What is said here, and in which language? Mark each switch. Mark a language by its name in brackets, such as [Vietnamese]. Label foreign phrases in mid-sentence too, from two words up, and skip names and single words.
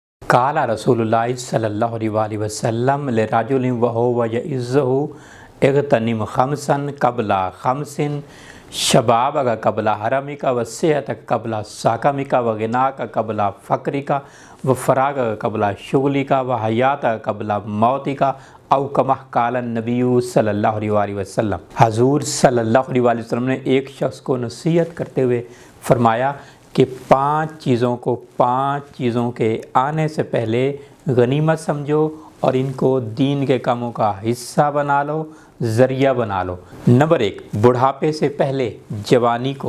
[Arabic] قال رسول الله صلى الله عليه وسلم لرجل وهو يعظه اغتنم خمسا قبل خمس شبابك قبل هرمك وصحتك قبل سقمك وغناك قبل فقرك وفراغك قبل شغلك وحياتك قبل موتك أو كما قال النبي صلى الله عليه وسلم. [Urdu] حضور [Arabic] صلى الله عليه وسلم [Urdu] نے ایک شخص کو نصیحت کرتے ہوئے فرمایا کہ پانچ چیزوں کے آنے سے پہلے غنیمت سمجھو اور ان کو دین کے کاموں کا حصہ بنا لو، ذریعہ بنا لو. نمبر 1، بڑھاپے سے پہلے جوانی کو.